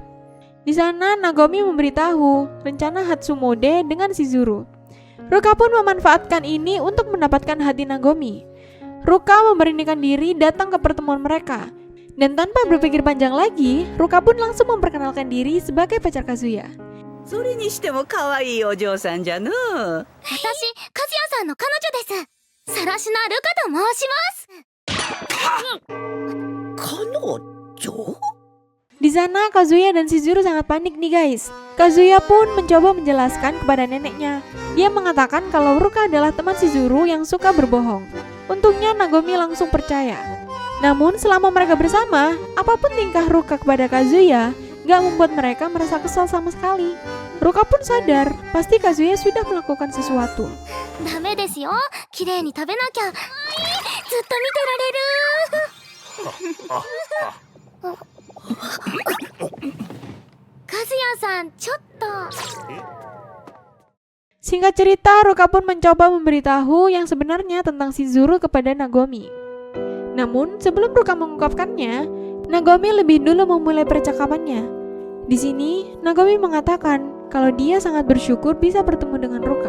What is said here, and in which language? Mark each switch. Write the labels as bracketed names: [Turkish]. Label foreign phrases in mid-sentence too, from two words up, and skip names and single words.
[Indonesian] Di sana Nagomi memberitahu rencana Hatsumode dengan Shizuru. Ruka pun memanfaatkan ini untuk mendapatkan hati Nagomi. Ruka memberanikan diri datang ke pertemuan mereka. Dan tanpa berpikir panjang lagi, Ruka pun langsung memperkenalkan diri sebagai pacar Kazuya. [Japanese] それにしても可愛いお嬢さんじゃのう。私、和也さんの彼女です。サラシナ・ルカと申します。彼女？ [Indonesian] Di sana Kazuya dan Shizuru sangat panik nih guys. Kazuya pun mencoba menjelaskan kepada neneknya. Dia mengatakan kalau Ruka adalah teman Shizuru yang suka berbohong. Untungnya Nagomi langsung percaya. Namun selama mereka bersama, apapun tingkah Ruka kepada Kazuya gak membuat mereka merasa kesal sama sekali. Ruka pun sadar, pasti Kazuya sudah melakukan sesuatu. [Japanese] ダメですよ。綺麗に食べなきゃ。ずっと見てられる。和也さん、ちょっと。 [Indonesian] Singkat cerita, Ruka pun mencoba memberitahu yang sebenarnya tentang Shizuru kepada Nagomi. Namun, sebelum Ruka mengungkapkannya, Nagomi lebih dulu memulai percakapannya. Di sini, Nagomi mengatakan kalau dia sangat bersyukur bisa bertemu dengan Ruka.